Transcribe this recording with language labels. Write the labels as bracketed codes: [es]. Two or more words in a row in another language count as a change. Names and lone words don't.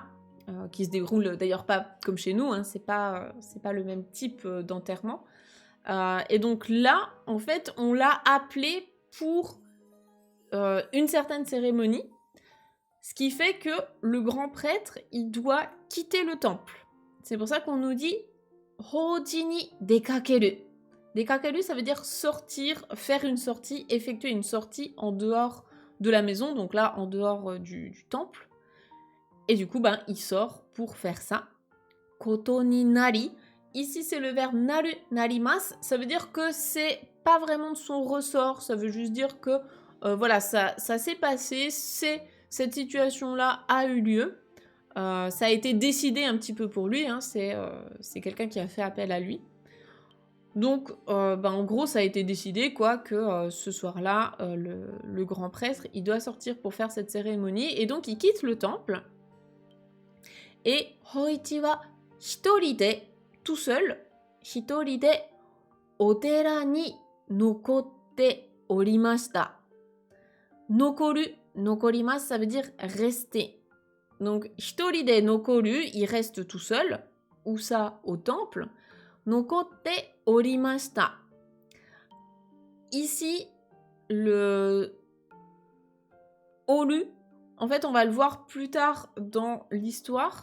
[fr] Qui se déroulent d'ailleurs pas comme chez nous, hein, c'est pas le même type d'enterrement. Et donc là, en fait, on l'a appelé pour une certaine cérémonie, ce qui fait que le grand prêtre, il doit quitter le temple. C'est pour ça qu'on nous dit [ja] 法事に出かける. [fr] Dekakeru, ça veut dire sortir, faire une sortie, effectuer une sortie en dehors de la maison, donc là, en dehors du temple. Et du coup, ben, il sort pour faire ça. [ja] ことになり. [fr] Ici, c'est le verbe [ja] なる なります. [fr] Ça veut dire que c'est pas vraiment de son ressort. Ça veut juste dire que, voilà, ça s'est passé. Cette situation-là a eu lieu. Ça a été décidé un petit peu pour lui. Hein, c'est quelqu'un qui a fait appel à lui. Donc, ben, en gros, ça a été décidé, quoi, que ce soir-là, le grand prêtre, il doit sortir pour faire cette cérémonie. Et donc, il quitte le temple. [ja] Et 芳一は一人で, [fr] tout seul, [ja] 一人で, お寺に残っておりました. 残る、残ります, [fr] ça veut dire rester. Donc, [ja] 一人で残る, [fr] il reste tout seul. Où ça? Au temple. [ja] 残っておりました. [fr] Ici, le oru, en fait, on va le voir plus tard dans l'histoire.